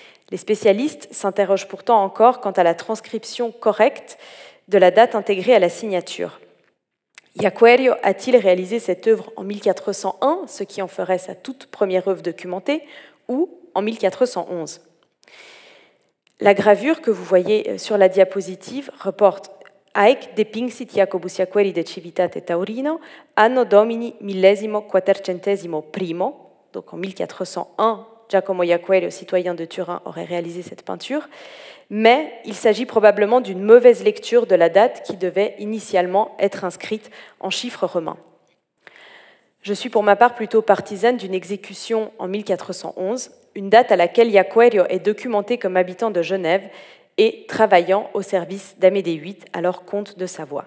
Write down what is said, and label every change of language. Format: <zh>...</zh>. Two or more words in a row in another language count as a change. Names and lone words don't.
<fr>Les spécialistes s'interrogent pourtant encore quant à la transcription correcte de la date intégrée à la signature. Yaquerio a-t-il réalisé cette œuvre en 1401, ce qui en ferait sa toute première œuvre documentée, ou en 1411 ? La gravure que vous voyez sur la diapositive reporte</fr> <la>Haec depinxit Jacobus Yaqueri de Civitate Taurino, anno domini millesimo quattrocentesimo primo,</la> <fr>donc en 1401, Giacomo Yaquerio, citoyen de Turin, aurait réalisé cette peinture, mais il s'agit probablement d'une mauvaise lecture de la date qui devait initialement être inscrite en chiffres romains. Je suis pour ma part plutôt partisane d'une exécution en 1411, une date à laquelle Yaquerio est documenté comme habitant de Genève et travaillant au service d'Amédée VIII, alors comte de Savoie.</fr>